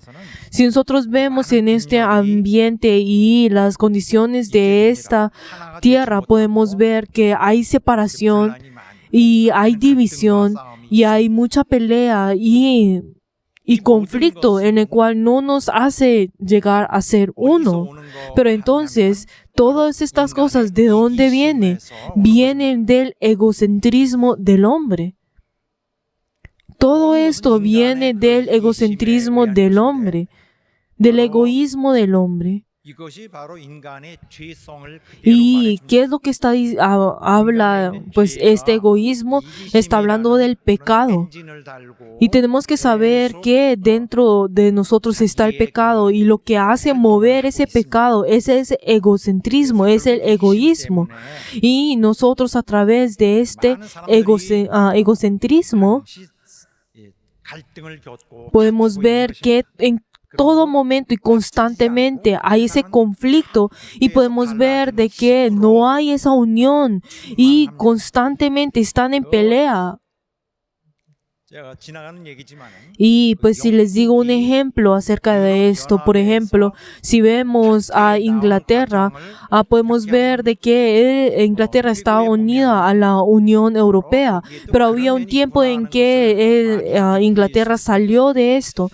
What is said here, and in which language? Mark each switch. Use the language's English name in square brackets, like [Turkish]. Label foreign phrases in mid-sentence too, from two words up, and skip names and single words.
[Spanish] Si nosotros vemos en este ambiente y las condiciones de esta tierra, podemos ver que hay separación y hay división y hay mucha pelea y conflicto en el cual no nos hace llegar a ser uno. Pero entonces, todas estas cosas, ¿de dónde vienen? Vienen del egocentrismo del hombre. Todo esto viene del egocentrismo del hombre, del egoísmo del hombre. [Korean] 이것이 바로 인간의 죄성을 그대로 [Spanish] ¿Y [Korean] 말해줍니다. [Spanish] qué es lo que habla? Pues este egoísmo está hablando del pecado. [Korean] 엔진을 달고 [Spanish] Y tenemos que saber que dentro de nosotros está el pecado y lo que hace mover ese pecado es ese egocentrismo, es el egoísmo. Y nosotros a través de este egocentrismo [Korean] 갈등을 겪고 [Spanish] podemos ver que en todo momento y constantemente hay ese conflicto y podemos ver de que no hay esa unión y constantemente están en pelea. [Korean] 제가 지나가는 얘기지만은 [Spanish] Y pues si les digo un ejemplo acerca de esto, por ejemplo, si vemos a Inglaterra, podemos ver de que Inglaterra estaba unida a la Unión Europea, pero había un tiempo en que Inglaterra salió de esto.